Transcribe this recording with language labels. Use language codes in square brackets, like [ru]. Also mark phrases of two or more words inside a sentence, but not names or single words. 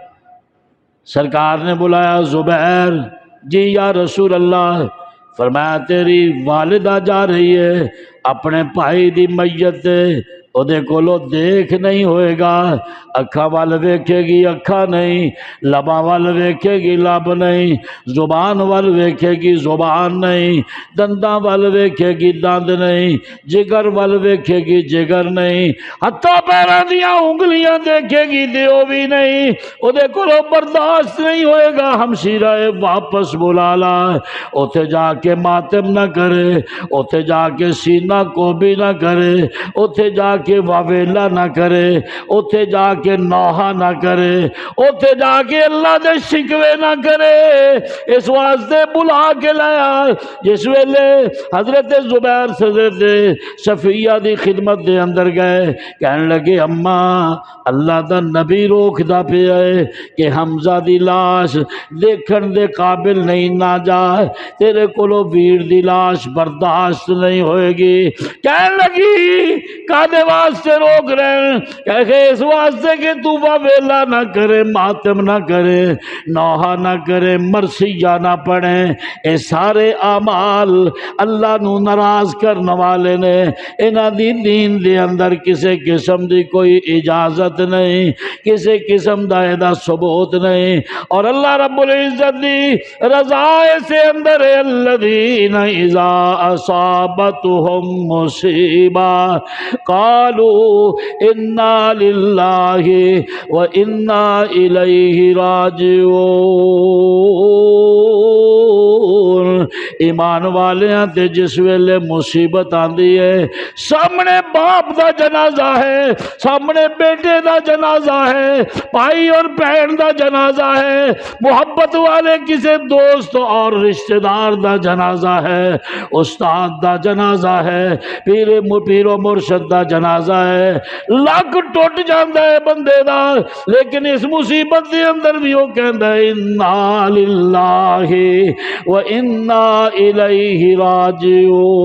[pa] سرکار نے بلایا زبیر، جی [ar] یا رسول اللہ، [pa] فرمایا تیری والدہ جا رہی ہے اپنے بھائی دی میت او دے کولو دیکھ نہیں ہوئے گا، اکھا وال ویکھے گی اکھا نہیں، لبا وال ویکھے گی لب نہیں، زبان وال ویکھے گی زبان نہیں، دنداں وال ویکھے گی دند نہیں، جگر وال ویکھے گی جگر نہیں، ہتھاں پیراں دیاں انگلیاں دیکھے گی دیو بھی نہیں، او دے کولو برداشت نہیں ہوئے گا۔ ہمشیرہ واپس بلا لا، اوتھے جا کے ماتم نہ کرے، اوتھے جا کے سینہ کو بھی نہ کرے، اوتھے جا کے واویلا نہ کرے، اوتھے جا کے نوحہ نہ کرے، اوتھے جا کے اللہ دے شکوے نہ کرے۔ اس واسطے بلا کے لایا۔ جس ویلے حضرت زبیر حضرت صفیہ دی خدمت دے اندر گئے، کہنے لگے اماں اللہ دا نبی روک دا پیا ہے کہ حمزہ دی لاش دیکھن دے قابل نہیں نہ جا، تیرے کولو ویر دی لاش برداشت نہیں ہوئے گی۔ کہنے لگی کادے واسطے روک رہے؟ کہ اس واسطے کہ تو واویلا نہ کرے، ماتم نہ کرے، نوحہ نہ کرے، مرثیہ نہ پڑھے، اے سارے اعمال اللہ نو ناراض کرنے والے نے، انہاں دی دین دے اندر کسی قسم دی کوئی اجازت نہیں، کسی قسم دا ایدہ ثبوت نہیں۔ اور اللہ رب العزت دی رضا سے اندر [ar] الذین اذا اصابتهم مصیبہ قالوا انا للہ و انا الیہ راجعون۔ [pa] ایمان والیاں تے جس ویلے مصیبت آندی ہے، سامنے باپ دا جنازہ ہے، سامنے بیٹے دا جنازہ ہے، بھائی اور بہن دا جنازہ ہے، محبت والے کسی دوست اور رشتہ دار دا جنازہ ہے، استاد دا جنازہ ہے، پیر و مرشد دا جنازہ ہے، لک ٹوٹ جاندا ہے بندے دا، لیکن اس مصیبت دے اندر بھی وہ کہندا ہے [ar] انا للہ و انا الیہ راجعون۔